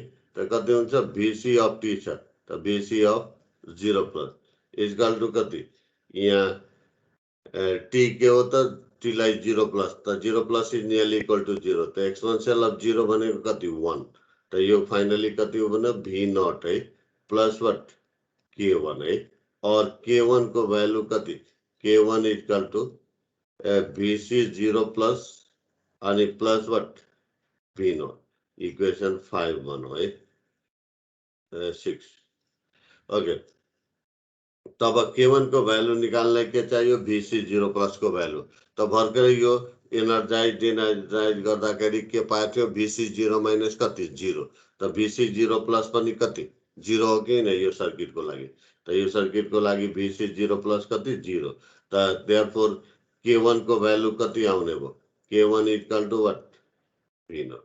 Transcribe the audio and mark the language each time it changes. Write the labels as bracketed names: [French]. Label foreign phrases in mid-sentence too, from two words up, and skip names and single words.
[Nepali] त कति हुन्छ [English] VC of t [Nepali] छ त [English] VC of 0 plus equal to [Nepali] कति यहाँ टी के हो त टी लाई [English] 0 plus is nearly equal to 0 [Nepali] त [English] exponential of 0 [Nepali] भनेको कति 1 त यो फाइनली कति हो भने [English] V naught [Nepali] है [English] plus what K1 [Nepali] है। और K1 को भ्यालु कति K1 [English] equal to VC 0 plus [Nepali] अनि [English] plus what V naught equation 5 [Nepali] बनो है 6 ओके। तब K1 को भ्यालु निकाल्नलाई के चाहियो VC 0 प्लस को भ्यालु। त भर्खरै यो [English] energize de-energize [Nepali] गर्दाखेरि के पाएको थियो VC 0 माइनस कति 0 त VC 0 प्लस पनि कति 0 हो कि नै यो सर्किट को लागि। त यो सर्किट को लागि VC 0 प्लस कति 0 त देयरफोर K1 को भ्यालु कति आउने भयो K1 [English] equal to what V naught.